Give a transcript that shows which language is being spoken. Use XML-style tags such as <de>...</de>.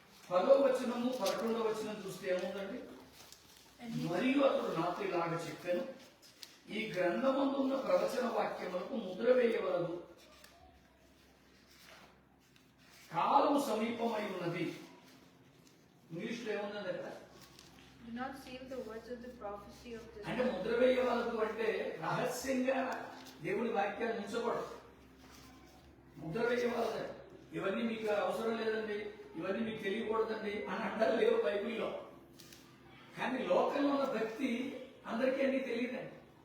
<te>10వ వచనము 11వ వచనం చూస్తే ఏముందండి? మరియు అతడు నాతో ఇలాగ చెప్పాను, ఈ గ్రంథమందు ఉన్న ప్రవచన వాక్యములకు ముద్ర వేయవలదు, కాలము సమీపమై ఉన్నది. ఇంగ్లీష్లో ఏముందని అక్కడ?</te> <en>Do not seal the words of the prophecy of this.</en> <te>అంటే ముద్ర వేయవలదు అంటే రహస్యంగా దేవుని వాక్యాన్ని ఉంచకూడదు. ముద్ర వేయవలదు. ఇవన్నీ మీకు అవసరం లేదండి, ఇవన్నీ మీకు తెలియకూడదండి అని అంటారు లేవు బైబిల్లో. కానీ లోకంలో ఉన్న భక్తి అందరికీ అన్నీ తెలియదండి.</te>